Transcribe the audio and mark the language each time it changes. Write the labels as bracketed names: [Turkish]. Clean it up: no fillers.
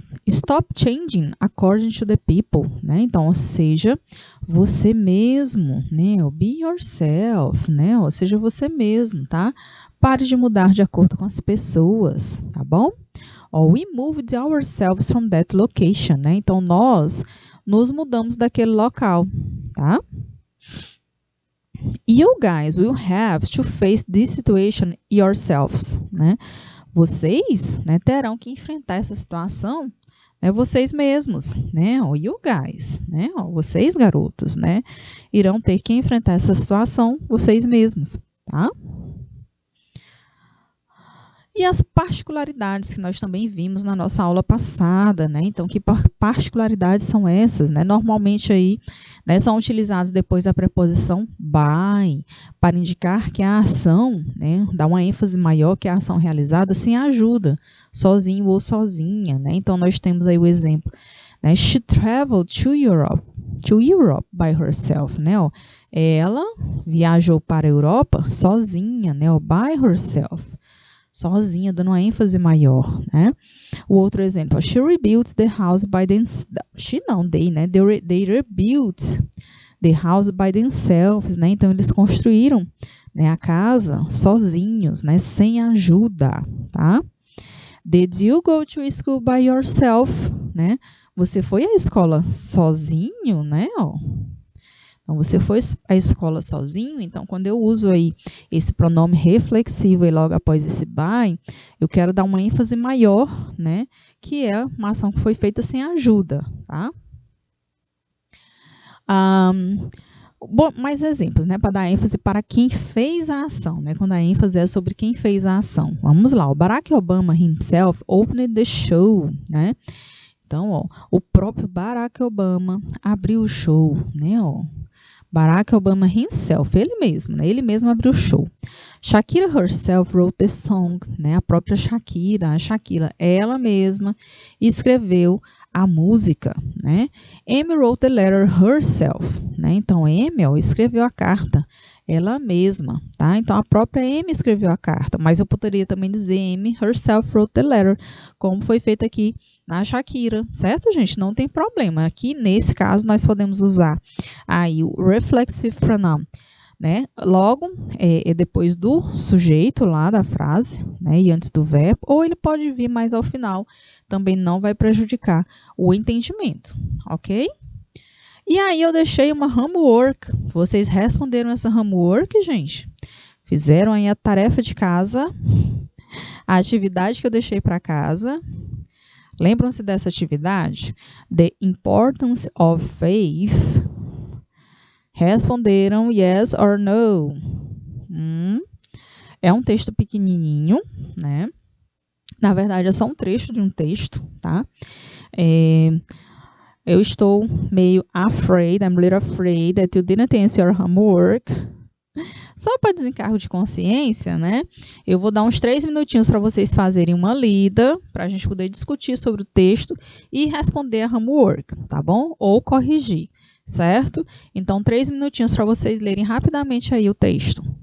[English] Stop changing according to the people, né? [Portuguese] Então, ou seja, você mesmo, né? [English] Be yourself, [Portuguese] né? Ou seja, você mesmo, tá? Pare de mudar de acordo com as pessoas, tá bom? [English] We moved ourselves from that location, né? [Portuguese] Então, nós nos mudamos daquele local, tá? [English] You guys will have to face this situation yourselves, né? [Portuguese] Vocês, né, terão que enfrentar essa situação, né, vocês mesmos, né? [English] You guys, [Portuguese] né? Vocês, garotos, né? Irão ter que enfrentar essa situação vocês mesmos, tá? E as particularidades que nós também vimos na nossa aula passada, né? Então, que particularidades são essas, né? Normalmente aí, né, são utilizados depois da preposição by, para indicar que a ação, né, dá uma ênfase maior que a ação realizada sem ajuda, sozinho ou sozinha, né? Então, nós temos aí o exemplo, né? [English] She traveled to Europe by herself, né? [Portuguese] Ela viajou para a Europa sozinha, né? [English] By herself. [Portuguese] Sozinha, dando uma ênfase maior, né? O outro exemplo, [English] she rebuilt the house by themselves. They, né? They rebuilt the house by themselves, né? [Portuguese] Então, eles construíram, né, a casa sozinhos, né, sem ajuda, tá? [English] Did you go to school by yourself, né? [Portuguese] Você foi à escola sozinho, né? Ó. Então, você foi à escola sozinho, então quando eu uso aí esse pronome reflexivo e logo após esse by, eu quero dar uma ênfase maior, né? Que é uma ação que foi feita sem ajuda, tá? Bom, mais exemplos, né? Para dar ênfase para quem fez a ação, né? Quando a ênfase é sobre quem fez a ação. Vamos lá, o [English] Barack Obama himself opened the show, né? [Portuguese] Então, ó, o próprio Barack Obama abriu o show, né? Ó, Barack Obama himself, ele mesmo, né? Ele mesmo abriu o show. [English] Shakira herself wrote the song, né? [Portuguese] A própria Shakira, ela mesma escreveu a música, né? [English] Amy wrote the letter herself, né? [Portuguese] Então, Amy, ó, escreveu a carta, ela mesma, tá? Então, a própria Amy escreveu a carta, mas eu poderia também dizer [English] Amy herself wrote the letter, [Portuguese] como foi feito aqui na Shakira, certo, gente? Não tem problema. Aqui, nesse caso, nós podemos usar aí o reflexive pronoun, né? Logo, depois do sujeito lá da frase, né? E antes do verbo, ou ele pode vir mais ao final, também não vai prejudicar o entendimento, ok? E aí eu deixei uma homework. Vocês responderam essa homework, gente? Fizeram aí a tarefa de casa, a atividade que eu deixei para casa. Lembram-se dessa atividade? [English] The importance of faith. [Portuguese] Responderam [English] yes or no. [Portuguese] É um texto pequenininho, né? Na verdade, é só um trecho de um texto, tá? Eu estou meio [English] afraid, I'm a little afraid that you didn't answer your homework. [Portuguese] Só para desencargo de consciência, né? Eu vou dar uns 3 minutinhos para vocês fazerem uma lida, para a gente poder discutir sobre o texto e responder a homework, tá bom? Ou corrigir, certo? Então, 3 minutinhos para vocês lerem rapidamente aí o texto.